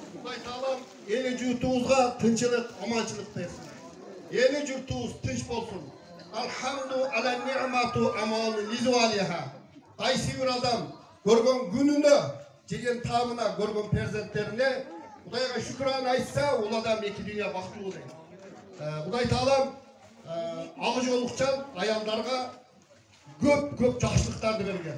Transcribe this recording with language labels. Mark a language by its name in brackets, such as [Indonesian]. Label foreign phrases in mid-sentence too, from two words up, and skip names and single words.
[Kazakh] Құдай тағалам елі жұртымызға тынчылық, аманшылық берсін. Елі жұртымыз тынч болсын. [Arabic] الحمد على نعمة الأمان لزوالها. [Kazakh] Қайсы бір адам көрген күніне, жеген тамына, көрген перзенттеріне Құдайға шүкран айтса, ол адам екі дүния бақытты болады. Құдай тағалам ақ жолықчан аялдарға көп жақсылықтарды берген.